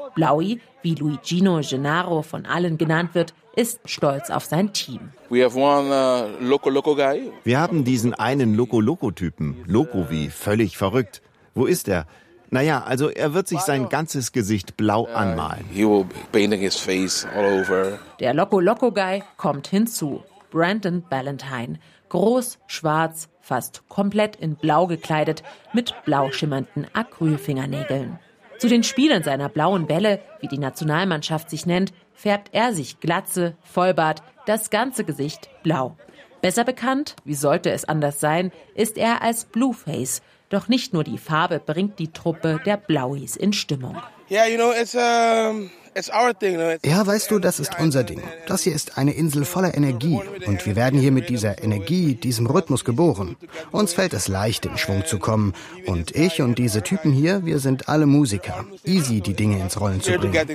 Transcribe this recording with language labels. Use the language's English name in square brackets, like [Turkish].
[German] Blaui, wie Luigino Gennaro von allen genannt wird, ist stolz auf sein Team. Wir haben diesen einen Loco-Loco-Typen, Loco wie völlig verrückt. Wo ist er? Naja, also er wird sich sein ganzes Gesicht blau anmalen. [English] He will paint his face all over. [German] Der Loco-Loco-Guy kommt hinzu, Brandon Ballantyne. Groß, schwarz, fast komplett in blau gekleidet, mit blau schimmernden Acrylfingernägeln. Zu den Spielen seiner blauen Bälle, wie die Nationalmannschaft sich nennt, färbt er sich Glatze, Vollbart, das ganze Gesicht blau. Besser bekannt, wie sollte es anders sein, ist er als Blueface. Doch nicht nur die Farbe bringt die Truppe der Blauis in Stimmung. [English] Yeah, you know, it's our thing. [German] Ja, weißt du, das ist unser Ding. Das hier ist eine Insel voller Energie. Und wir werden hier mit dieser Energie, diesem Rhythmus geboren. Uns fällt es leicht, in Schwung zu kommen. Und ich und diese Typen hier, wir sind alle Musiker. Easy, die Dinge ins Rollen zu bringen.